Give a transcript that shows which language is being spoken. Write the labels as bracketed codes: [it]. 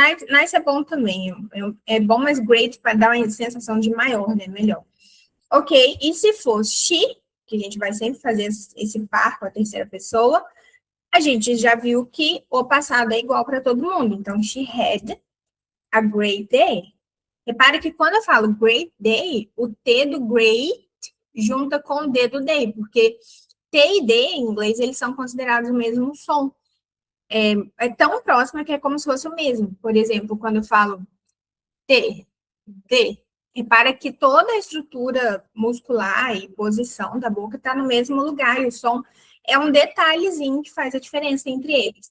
[pt] Nice é bom também. É bom, mas great para dar uma sensação de maior, né? Melhor. Ok, e se for she, que a gente vai sempre fazer esse par com a terceira pessoa, a gente já viu que o passado é igual para todo mundo. Então, [en] she had a great day. [pt] Repare que quando eu falo great day, o T do great junta com o D do day, porque T e D em inglês, eles são considerados o mesmo som. É tão próximo que é como se fosse o mesmo. Por exemplo, quando eu falo T, D, repara que toda a estrutura muscular e posição da boca está no mesmo lugar, e o som é um detalhezinho que faz a diferença entre eles.